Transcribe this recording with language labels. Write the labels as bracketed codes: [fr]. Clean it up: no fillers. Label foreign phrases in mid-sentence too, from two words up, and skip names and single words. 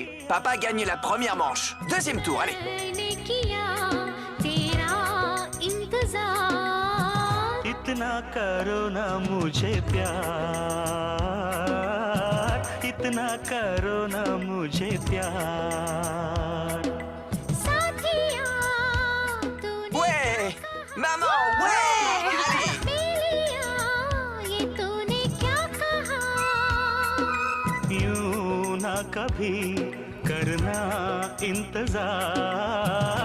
[fr] Papa gagne la première manche. Deuxième tour, allez. [hi] इतना करो ना मुझे प्यार इतना करो ना मुझे प्यार [fr] Ouais, maman, ouais, allez. [hi] यूं ना कभी करना इंतजार